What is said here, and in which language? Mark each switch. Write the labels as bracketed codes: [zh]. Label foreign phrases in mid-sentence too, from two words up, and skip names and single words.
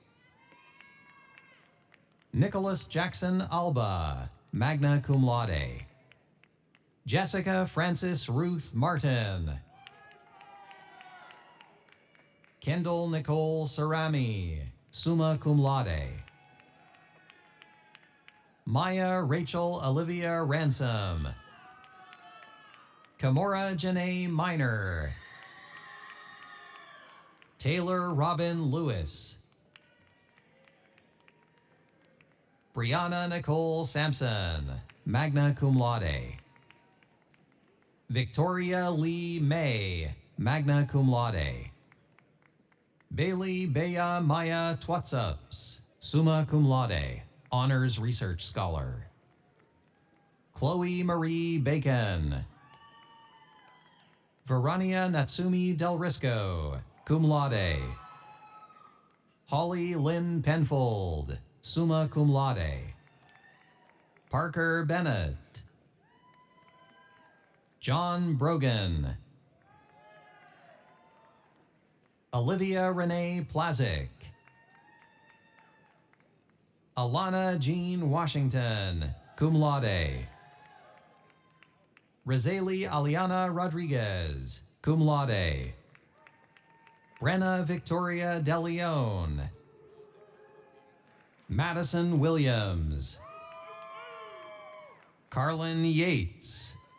[en] Nicholas Jackson Alba, [la] magna cum laude. [en] Jessica Francis Ruth Martin. Kendall Nicole Sarami, [la] summa cum laude. [en] Maya Rachel Olivia Ransom. Kamora Janae Minor. Taylor Robin Lewis. Brianna Nicole Sampson, [la] magna cum laude. [en] Victoria Lee May, [la] magna cum laude. [en] Bailey Bea Maya Twatsups, [la] summa cum laude, [en] honors research scholar. Chloe Marie Bacon. Verania Natsumi Del Risco, [la] cum laude. [en] Holly Lynn Penfold, [la] summa cum laude. [en] Parker Bennett. John Brogan. Olivia Renee Plazik. Alana Jean Washington, [la] cum laude. [en] Razali Aliana Rodriguez, [la] cum laude. [en] Brenna Victoria De Leon. Madison Williams. Carlin Yates.